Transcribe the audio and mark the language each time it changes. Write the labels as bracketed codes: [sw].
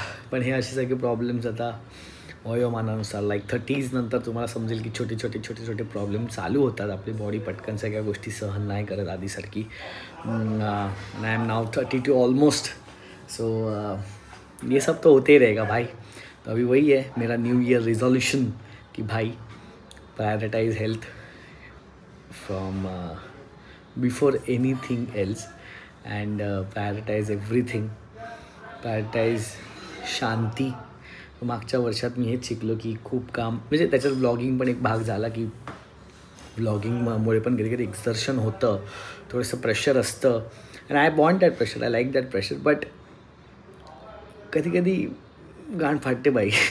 [mr] पण हे असे सगळे प्रॉब्लेम्स आता वयोमानानुसार लाईक 30s नंतर तुम्हाला समजेल की छोटे प्रॉब्लेम चालू होतात. आपली बॉडी पटकन सगळ्या गोष्टी सहन नाही करत आधीसारखी. [en] I am now 32 almost. [hi] सो ये सब तो होते ही रहेगा भाई. तो अभी वही है मेरा न्यू ईयर रिजोल्यूशन कि भाई [en] Prioritise health from before anything else and prioritise everything. Prioritise शांती. [mr] मागच्या वर्षात मी हेच शिकलो की खूप काम, म्हणजे त्याच्यात ब्लॉगिंग पण एक भाग झाला की ब्लॉगिंगमुळे पण कधी कधी एक्झर्शन होतं, थोडंसं प्रेशर असतं. [en] And I want that pressure, I like that pressure. But [mr] कधी कधी गाण फाटते बाई.